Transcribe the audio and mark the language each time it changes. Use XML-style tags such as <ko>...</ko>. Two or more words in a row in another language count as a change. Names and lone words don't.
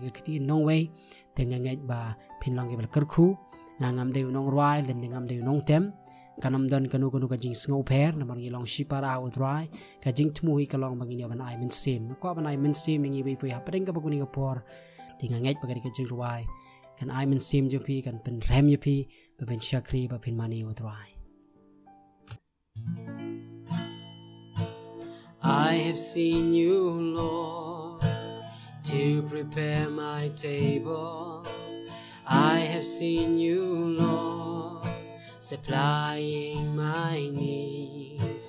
<kha>ka kiti nong wei tenganget ba pinlong ki bal kerkhu ngam de nong rwai len ngam de nong tem kanam don kanu ka jing sngo per na mang ilong shipara utrai ka jing tmu hi ka long bangini ban ai men sim ko ban ai men sim ngi bi pu ha padeng ka bakuni ka por tenganget ba ka di ka jing rwai kan ai men sim jo pi kan pen rem yo pi ba ben shakri ba pin mani utrai.</kha> <en>I have seen you, Lord, to prepare my table. I have seen you, Lord, supplying my needs.</en>